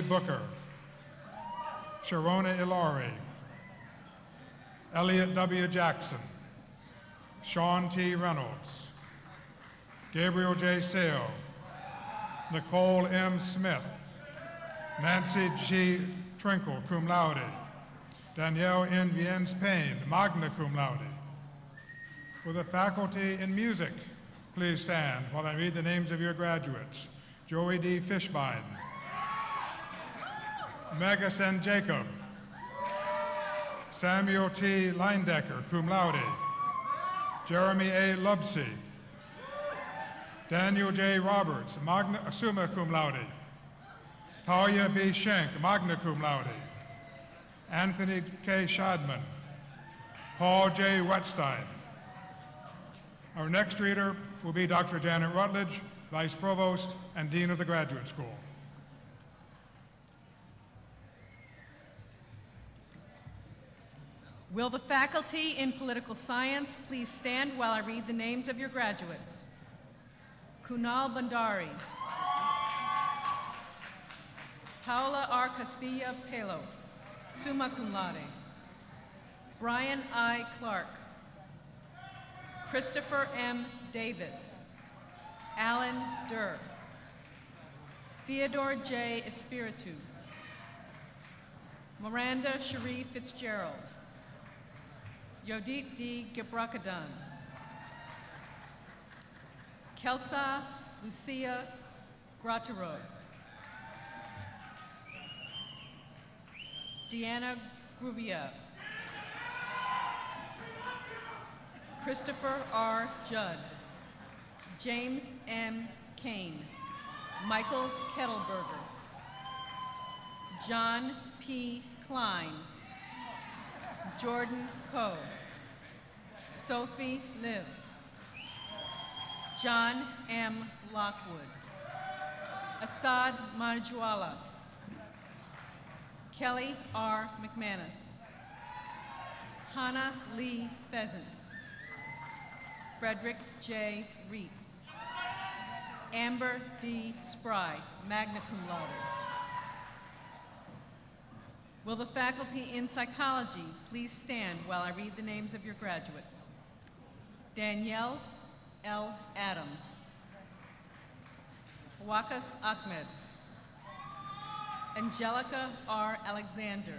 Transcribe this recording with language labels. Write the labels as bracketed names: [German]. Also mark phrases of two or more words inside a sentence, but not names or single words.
[English] Booker, Sharona Ilari, Elliot W. Jackson, Sean T. Reynolds, Gabriel J. Sale, Nicole M. Smith, Nancy G. Trinkle, [Latin] cum laude, [English] Danielle N. Viens Payne, [Latin] magna cum laude. [English] Will the faculty in music please stand while I read the names of your graduates? Joey D. Fishbein, Megas N. Jacob, Samuel T. Leindecker, [Latin] cum laude, [English] Jeremy A. Lubsey, Daniel J. Roberts, [Latin] summa cum laude. [English] Talia B. Schenk, [Latin] magna cum laude. [English] Anthony K. Shadman. Paul J. Wetstein. Our next reader will be Dr. Janet Rutledge, Vice Provost and Dean of the Graduate School. Will the faculty in political science please stand while I read the names of your graduates? Kunal Bandari. Paula R. Castilla Pelo, [Latin] summa cum laude. [English] Brian I. Clark. Christopher M. Davis. Alan Durr. Theodore J. Espiritu. Miranda Cherie Fitzgerald. Yodit D. Gebrakadan. Kelsa Lucia Grattero. Deanna Gruvia. Christopher R. Judd. James M. Kane. Michael Kettleberger. John P. Klein. Jordan Coe. Sophie Liv. John M. Lockwood. Assad Manjwala. Kelly R. McManus. Hannah Lee Pheasant. Frederick J. Reitz. Amber D. Spry, [Latin] magna cum laude. [English] Will the faculty in psychology please stand while I read the names of your graduates? Danielle L. Adams. Wakas Ahmed. Angelica R. Alexander.